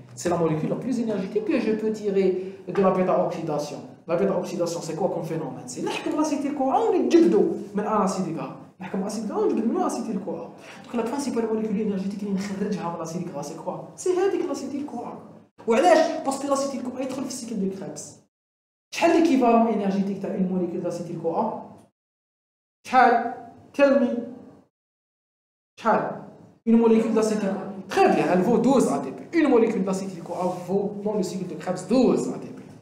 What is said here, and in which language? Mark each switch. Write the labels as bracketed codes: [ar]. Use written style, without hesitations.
[fr] C'est la molécule la plus énergétique que je peux tirer de la bêta-oxydation. La bêta-oxydation, c'est quoi comme phénomène? C'est [ar] نحكم [fr] l'acétyl-CoA [ar] ونجبدو من [fr] acide gras. [ar] نحكم [fr] acide gras [ar] ونجبد منه [fr] acétyl-CoA. Donc la principale molécule énergétique [ar] اللي نخرجها من [fr] l'acide gras c'est quoi? C'est هذيك l'acétyl-CoA. [ar] وعلاش؟ باسكو l'acétyl-CoA يدخل في السيكل دو كريبس. شحال [fr] l'équivalent énergétique تاع une molécule d'acétyl-CoA؟ شحال؟ [en] Tell me. [ar] شحال؟ [fr] Une molécule d'acétyl-CoA. Très bien, elle vaut 12 ATP. Une molécule d'acétyl-CoA vaut dans le cycle de Krebs 12 ATP.